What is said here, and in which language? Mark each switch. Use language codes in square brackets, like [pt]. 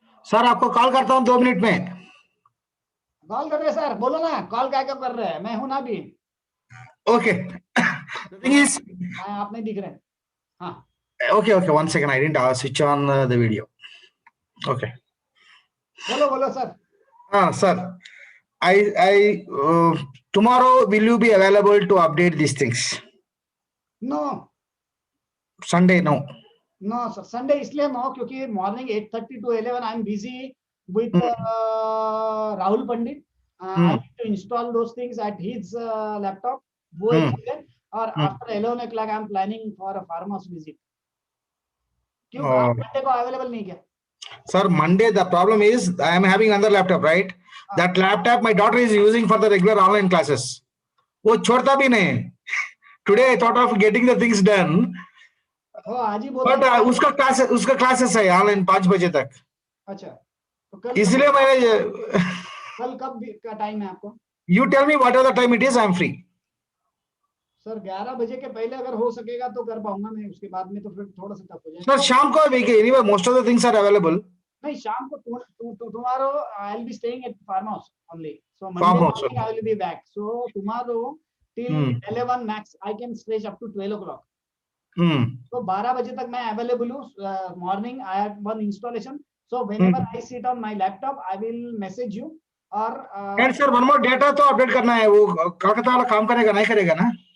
[hi] Sir आपको call करता हूँ 2 मिनट में। कॉल कर रहे सर, बोलो ना, कॉल क्या क्या कर रहे हैं, मैं हूं ना भी। ओके, आप नहीं दिख रहे। हाँ [en] okay, 1 second, I didn't switch on the video. Okay. [hi] बोलो sir. [en] Sir, I tomorrow will you be available to update these things? No. Sunday, no. No sir, Sunday इसलिए no क्योंकि morning 8:30 to 11 I am busy with Rahul Pandit. I need to install those things at his laptop. [hi] वो एक चीज है, और [en] after 11 o'clock I am planning for a farmer's visit. [hi] क्यों आप Monday को available नहीं क्या? [en] Sir, Monday the problem is I am having another laptop, right? That laptop my daughter is using for the regular online classes. [hi] वो छोड़ता भी नहीं। [en] Today I thought of getting the things done. [hi] आज ही बोला। But उसका classes है online 5 बजे तक। अच्छा, तो कल इसलिए मैंने कल कब का टाइम है आपको? [en] You tell me whatever the time it is, I am free. [hi] Sir 11 बजे के पहले अगर हो सकेगा तो कर पाऊंगा मैं, उसके बाद में तो फिर थोड़ा सा टफ हो जाएगा। सर शाम को [en] anyway most of the things are available. [hi] नहीं शाम को [en] tomorrow I will be staying at farmhouse only. So Monday morning I will be back. So tomorrow till 11 max I can stretch up to 12 o'clock. [hi] तो 12 बजे तक मैं available हूँ। [en] Morning I have one installation, so whenever I sit on my laptop I will message you. [hi] और and sir one more data तो update करना है, वो कलकत्ता वाला काम करेगा नहीं करेगा ना?